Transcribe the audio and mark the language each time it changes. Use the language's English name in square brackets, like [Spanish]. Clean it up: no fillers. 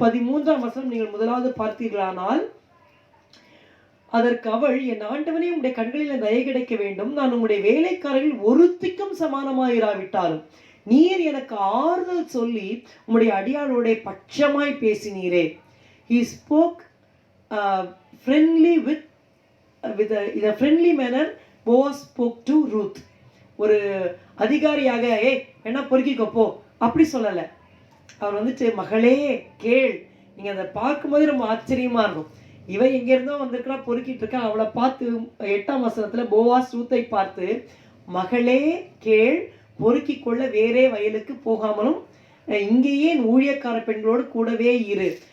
[Tamil] 13ஆம் வசனம் நீங்கள் முதலாவது பார்த்தீர்களானால், அதற்கு அவள், என் ஆண்டவனே, உம்முடைய கண்களில் தயை கிடைக்க வேண்டும், நான் உம்முடைய வேலைக்காரர்கள் ஒருத்திக்கும் சமானமாயிராவிட்டாலும் நீர் எனக்கு ஆறுதல் சொல்லி உம்முடைய அடியாளோட பட்சமாய் பேசினீரே. [English] He spoke friendly with in a friendly manner. Boaz spoke to Ruth. [Tamil] ஒரு அதிகாரியாக என்ன பொறுக்கிக்கப்போ அப்படி சொல்லலை. அவர் வந்துட்டு, மகளே கேள். நீங்கள் அதை பார்க்கும்போது ரொம்ப ஆச்சரியமா இருக்கும். இவ எங்கேருந்தோ வந்திருக்கிறா, பொறுக்கிட்டு இருக்கா. அவளை பார்த்து 8ஆம் வசனத்தில் போவாஸ் ரூத்தை பார்த்து, மகளே கேள், பொறுக்கிக் கொள்ள வேறே வயலுக்கு போகாமலும் இங்கேயே ஊழியக்கார பெண்களோடு கூடவே இரு.